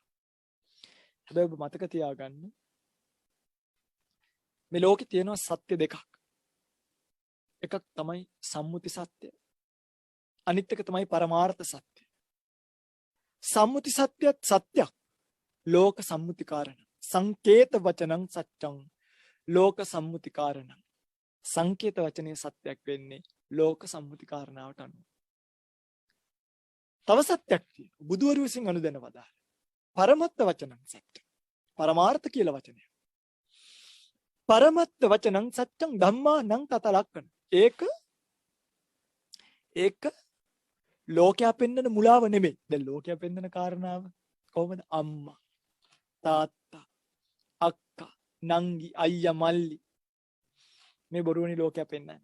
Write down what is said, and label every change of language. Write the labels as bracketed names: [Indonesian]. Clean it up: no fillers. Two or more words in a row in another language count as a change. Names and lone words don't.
[Sinhala] හැබැයි ඔබ මතක තියාගන්න මේ ලෝකේ තියෙනවා සත්‍ය දෙකක්. එකක් තමයි සම්මුති සත්‍ය. අනිත් එක තමයි පරමාර්ථ සත්‍ය. සම්මුති සත්‍යත් සත්‍යක්. [Pali] ලෝක සම්මුති කාරණා. සංකේත වචනං සත්‍යං ලෝක සම්මුති කාරණා. [Sinhala] සංකේත වචනේ සත්‍යයක් වෙන්නේ ලෝක සම්මුති කාරණාවට අනුව. තව සත්‍යක් තියෙනවා. බුදුවරු විසින් අනුදැන වදාළ. [Pali] පරමත්ත වචනං සත්‍ය. [Sinhala] පරමාර්ථ කියලා වචනය. [Pali] පරමත්ත වචනං සත්‍යං ධම්මා නං තත ලක්කන. [Sinhala] ඒක ලෝකයා පෙන්වන මුලාව නෙමෙයි. දැන් ලෝකයා පෙන්වන කාරණාව කොහොමද? අම්මා, තාත්තා, අක්කා, නංගි, අයියා, මල්ලි. මේ බොරුවනි ලෝකයා පෙන්වන්නේ.